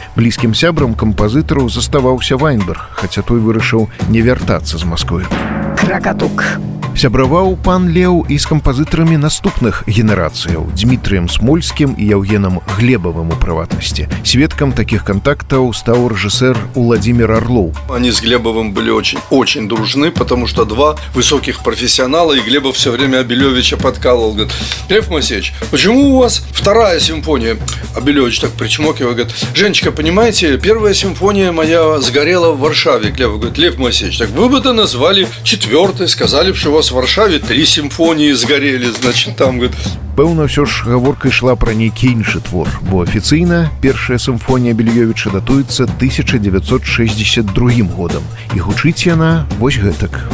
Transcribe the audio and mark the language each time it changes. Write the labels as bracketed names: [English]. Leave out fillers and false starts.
[Belarusian] Блізкім сябрам кампазітару заставаўся Вайнберг, хаця той вырашыў не вяртацца з Масквы. Кракатук. Сябраваў пан Леў і з кампазітарамі наступных генерацыяў Дмітрыем Смольскім і Яўгенам Глебавым у прыватнасці. Сведкам такіх контактаў стаў рэжысэр Владимир Орлов. [Russian] Они с Глебовым были очень дружны, потому что два высоких профессионала, и Глебов все время Абелевича подкалывал. Говорит: Лев Моисеевич, почему у вас вторая симфония? Абелевич так причмокивает, говорит: Женечка, понимаете, первая симфония моя сгорела в Варшаве. Глебов говорит: Лев Моисеевич, так вы бы это назвали четвертой, сказали бы, что у вас в Варшаве 3 симфонии сгорели, значит, там, говорит. [Belarusian] Пэўна, ўсё ж гаворка ішла пра нейкі іншы твор, бо афіцыйна першая сімфонія Абеліёвіча датуецца 1962 годам, і гучыць яна вось гэтак.